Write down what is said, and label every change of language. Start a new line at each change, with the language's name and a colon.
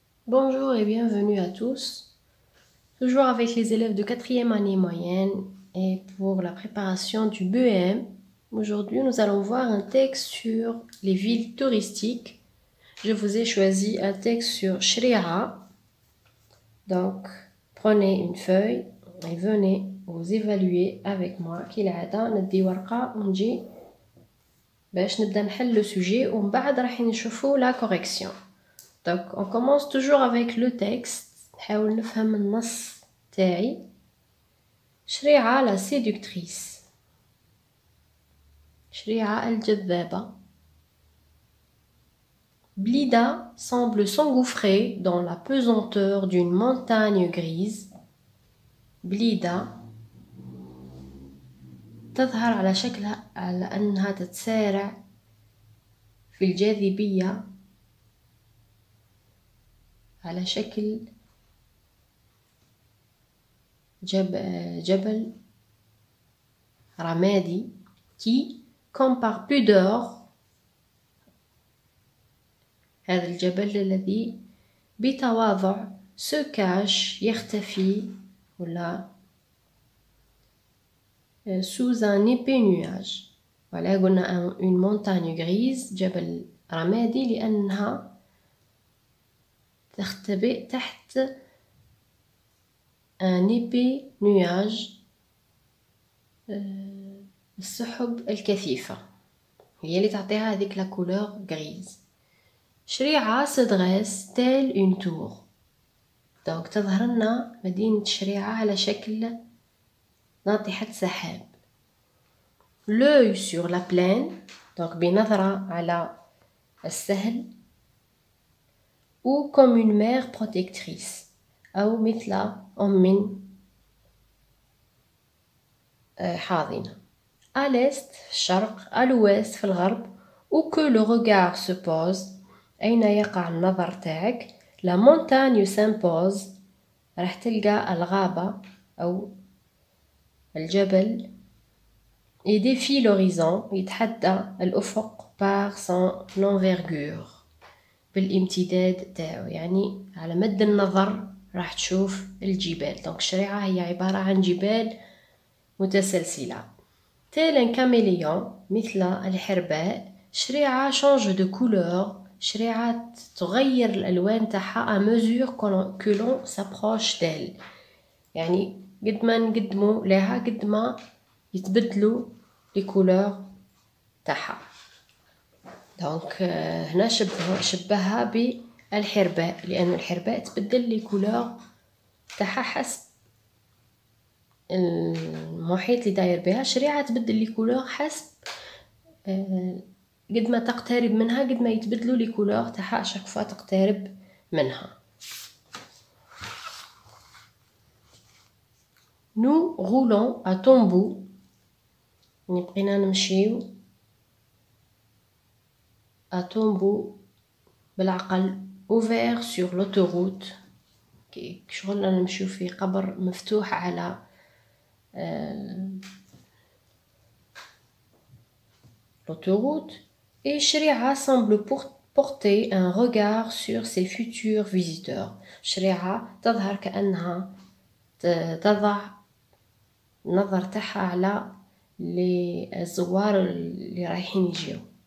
French: Bonjour et bienvenue à tous. Toujours avec les élèves de 4e année moyenne et pour la préparation du BEM. Aujourd'hui, nous allons voir un texte sur les villes touristiques. Je vous ai choisi un texte sur Shri'a. Donc, prenez une feuille et venez vous évaluer avec moi.
Arabic: كالعادة ندي ورقة ونجي باش نبدأ نحل le sujet ومن بعد راح نشوفوا la correction.
French: Donc, on commence toujours avec le texte.
Arabic: نحاول نفهم النص تاعي.
French: شريعة la séductrice.
Arabic: شريعة الجذابة.
French: Blida semble s'engouffrer dans la pesanteur d'une montagne grise.
Arabic: Blida تظهر على شكلها على أنها تتسارع في الجاذبية على شكل جبل رمادي
French: qui, comme par pudeur,
Arabic: هذا الجبل الذي بتواضع se cache يختفي ولا
French: sous un épais nuage.
Arabic: Voilà, قلنا
French: une montagne grise
Arabic: جبل رمادي لأنها تختبئ تحت
French: un épais nuage
Arabic: السحب الكثيفة هي اللي تعطيها هذيك لا couleur grise.
French: شريعة se dresse telle une tour.
Arabic: donc تظهر لنا مدينة شريعة على شكل ناطحة سحاب.
French: l'œil sur la plaine donc
Arabic: بنظرة على السهل
French: ou comme une mère protectrice
Arabic: أو مثل أم حاضنة. à l'est في الشرق à l'ouest في الغرب
French: où que le regard se pose
Arabic: أين يقع النظر تاعك
French: la montagne s'impose
Arabic: راح تلقى الغابة أو الجبل
French: et défie l'horizon
Arabic: يتحدى الأفق
French: par son envergure
Arabic: بالامتداد تاعو يعني على مد النظر راح تشوف الجبال. donc الشريعة هي عبارة عن جبال متسلسلة.
French: tel un caméléon
Arabic: مثل الحرباء.
French: شريعة change de couleur.
Arabic: شريعة تغير الألوان تاعها
French: à mesure que l'on s'approche d'elle
Arabic: يعني قد ما نقدموا لها قد ما يتبدلوا les couleurs تاعها. donc هنا شبهها بالحرباء لأن الحرباء تبدل لي كولور تاعها حسب المحيط اللي داير بها. شريعة تبدل لي كولور حسب قد ما تقترب منها قد ما يتبدلوا لي كولور تاعها شاك فوا تقترب منها. nous roulons à tombeau يعني بقينا نمشيو à tombeau بالعقل ouvert sur l'autoroute شغلنا نمشيو في قبر مفتوح على l'autoroute.
French: et شريعة semble porter un regard sur ses futurs visiteurs.
Arabic: شريعة تظهر كأنها تضع نظر تاعها على الزوار اللي رايحين يجيو.